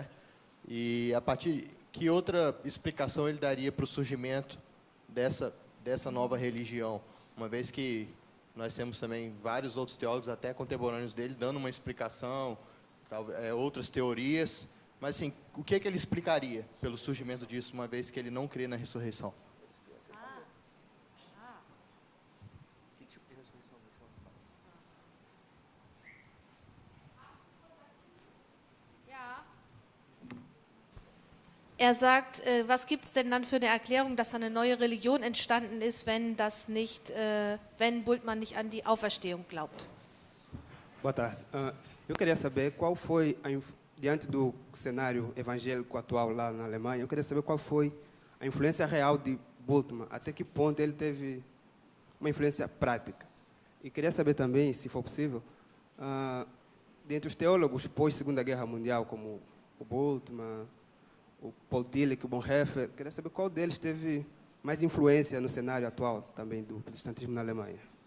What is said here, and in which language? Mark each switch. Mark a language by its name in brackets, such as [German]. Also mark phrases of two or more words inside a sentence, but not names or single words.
[Portuguese] E a partir que outra explicação ele daria para o surgimento dessa nova religião, uma vez que nós temos também vários outros teólogos, até contemporâneos dele, dando uma explicação, outras teorias, mas assim, o que ele explicaria pelo surgimento disso, uma vez que ele não crê na ressurreição? Que tipo de ressurreição Bultmann fala? [German] Sagt, was gibt es denn dann für eine Erklärung, dass eine neue Religion entstanden ist, wenn Bultmann nicht an die Auferstehung glaubt? [Portuguese] Boa tarde. Eu queria saber qual foi, diante do cenário evangélico atual lá na Alemanha, eu queria saber qual foi a influência real de Bultmann, até que ponto ele teve uma influência prática. E queria saber também, se for possível, dentre os teólogos pós-Segunda Guerra Mundial, como o Bultmann, o Paul Tillich, o Bonhoeffer, queria saber qual deles teve mais influência no cenário atual também do protestantismo na Alemanha.